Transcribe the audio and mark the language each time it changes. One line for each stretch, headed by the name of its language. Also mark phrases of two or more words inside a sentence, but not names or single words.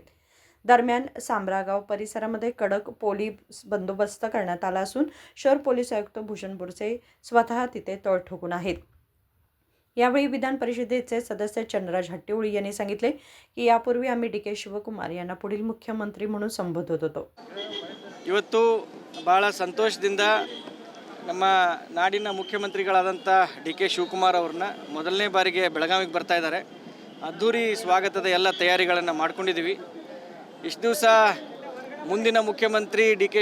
Marathi: दरम्यान सांब्रागाव परिसरामध्ये कडक पोलीस बंदोबस्त करण्यात आला असून शहर पोलीस आयुक्त भूषण बुरसे स्वतः तिथे तळ ठोकून आहेत. यावेळी विधान परिषदेचे सदस्य चंद्रराज हट्टीउळी यांनी सांगितले की यापूर्वी आम्ही डी.के. शिवकुमार यांना पुढील मुख्यमंत्री म्हणून संबोधत होतो.
Kannada: ಇವತ್ತು ಭಾಳ ಸಂತೋಷದಿಂದ ನಮ್ಮ ನಾಡಿನ ಮುಖ್ಯಮಂತ್ರಿಗಳಾದಂಥ ಡಿ.ಕೆ. ಶಿವಕುಮಾರ್ ಅವ್ರನ್ನ ಮೊದಲನೇ ಬಾರಿಗೆ ಬೆಳಗಾವಿಗೆ ಬರ್ತಾ ಇದ್ದಾರೆ. ಅದ್ಧೂರಿ ಸ್ವಾಗತದ ಎಲ್ಲ ತಯಾರಿಗಳನ್ನು ಮಾಡ್ಕೊಂಡಿದ್ದೀವಿ. ಇಷ್ಟು ದಿವಸ ಮುಂದಿನ ಮುಖ್ಯಮಂತ್ರಿ ಡಿ.ಕೆ.